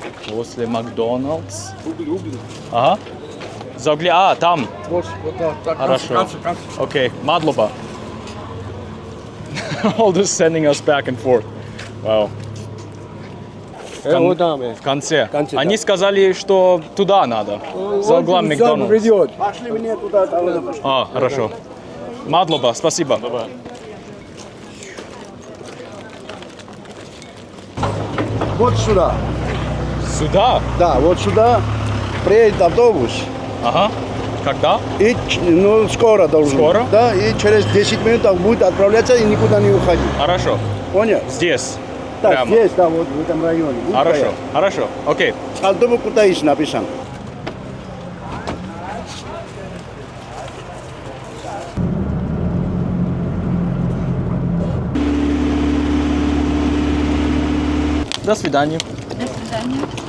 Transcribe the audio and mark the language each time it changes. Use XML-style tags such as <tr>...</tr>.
<ru>После McDonald's. Ага. Там. Хорошо.</ru> <en>Okay,</en> <ru>Madlova.</ru> <en>All this sending us back and forth.</en> <ru>Wow. В конце. Они сказали, что туда надо. За углом Макдональдс. Пошли мне туда. Хорошо. Madlova, спасибо. Вот сюда. Сюда? Да, вот сюда приедет автобус. Ага. Когда? И, скоро должен. Скоро? Да, и через 10 минут будет отправляться и никуда не уходить. Хорошо. Понял? Здесь. Так, прямо. здесь, да, вот в этом районе. Хорошо, хорошо. Окей. Tskaltubo Kutaisi написан. До свидания. До свидания.</ru>